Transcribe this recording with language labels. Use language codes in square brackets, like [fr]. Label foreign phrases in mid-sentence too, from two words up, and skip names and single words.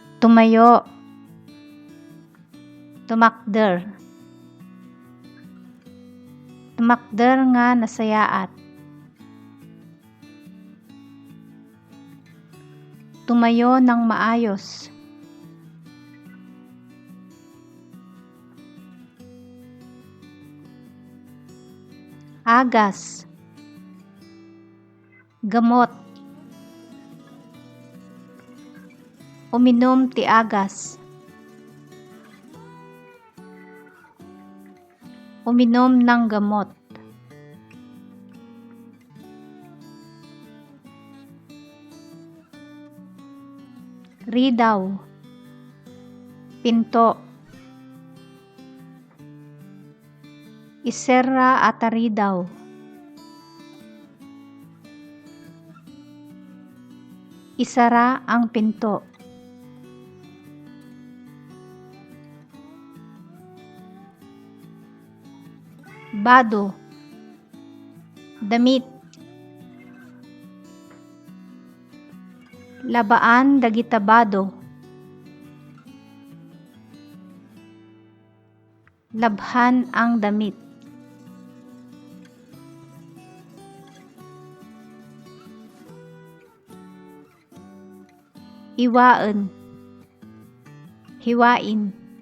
[tl] Tumayo, [ilo] tumakder. Tumakder nga nasayaat. [tl] Tumayo ng maayos. [ilo] Agas, gamot. Uminom ti agas. [tl] Uminom ng gamot. [ilo] Ridaw, pinto. Isera at ridaw. [tl] Isara ang pinto. [ilo] Bado, damit. Labaan dagita bado. [tl] Labhan ang damit. [ilo] Iwaan, hiwain.